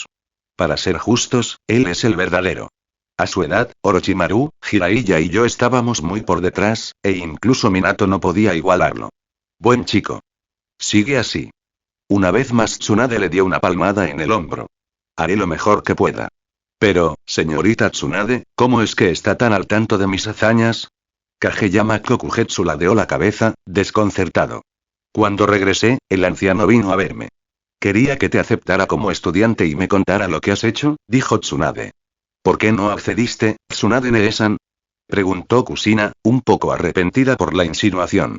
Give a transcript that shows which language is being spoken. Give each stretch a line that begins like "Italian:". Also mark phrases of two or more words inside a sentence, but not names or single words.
Spanish: Para ser justos, él es el verdadero. A su edad, Orochimaru, Jiraiya y yo estábamos muy por detrás, e incluso Minato no podía igualarlo. Buen chico. Sigue así. Una vez más Tsunade le dio una palmada en el hombro. Haré lo mejor que pueda. Pero, señorita Tsunade, ¿cómo es que está tan al tanto de mis hazañas? Kageyama Kokugetsu ladeó la cabeza, desconcertado. Cuando regresé, el anciano vino a verme. Quería que te aceptara como estudiante y me contara lo que has hecho, dijo Tsunade. ¿Por qué no accediste, Tsunade Neesan? Preguntó Kushina, un poco arrepentida por la insinuación.